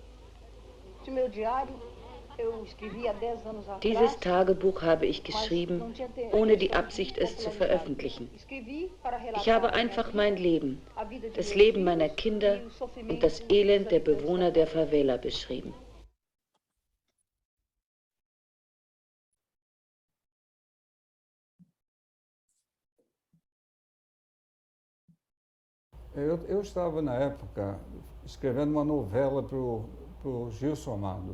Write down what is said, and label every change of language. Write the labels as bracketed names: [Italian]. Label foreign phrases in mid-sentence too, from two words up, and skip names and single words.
[German] Dieses Tagebuch habe ich geschrieben, ohne die Absicht, es zu veröffentlichen. Ich habe einfach mein Leben, das Leben meiner Kinder und das Elend der Bewohner der Favela beschrieben. [Portuguese] Eu estava, na época, escrevendo uma novela para o Gilson Amado.